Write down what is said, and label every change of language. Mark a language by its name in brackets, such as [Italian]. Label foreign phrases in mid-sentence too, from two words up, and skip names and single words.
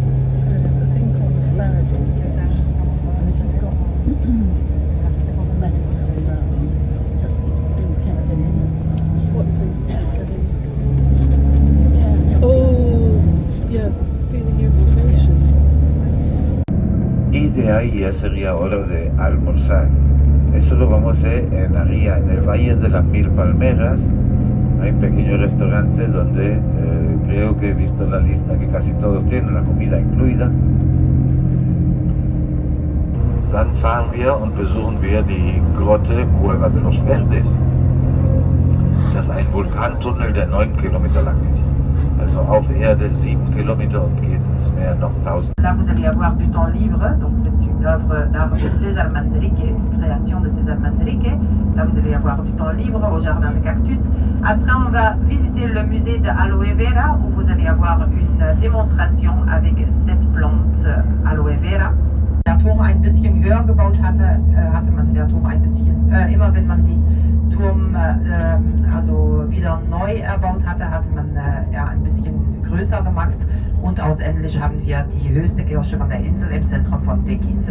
[English] There's a thing called a Faraday cage, and if you've got metal going round, things can't get in. What things can't get in? Yeah. Oh, yes, stealing information. [Spanish] Y de ahí ya sería hora de almorzar. Eso lo vamos a hacer en Arría, en el Valle de las Mil Palmeras. Hay un pequeño restaurante donde creo que he visto en la lista que casi todos tienen la comida incluida. [German] Dann fahren wir und besuchen wir die Grotte Cueva de los Verdes. Das ist ein Vulkantunnel, der 9 Kilometer lang ist. Also auf Erde 7 Kilometer und geht ins Meer noch 1000. [French] Là, vous allez avoir du temps libre, donc c'est une œuvre d'art de César Manrique, une création de César Manrique. Là, vous allez avoir du temps libre au jardin de cactus. Après, on va visiter le musée de Aloe Vera, où vous allez avoir une démonstration avec cette plante Aloe Vera. [German] Der Turm ein bisschen höher gebaut hatte, hatte man der Turm ein bisschen, immer wenn man die Turm also wieder neu erbaut hatte, hatte man ein bisschen größer gemacht. Und außendlich haben wir die höchste Kirche von der Insel im Zentrum von Tequis.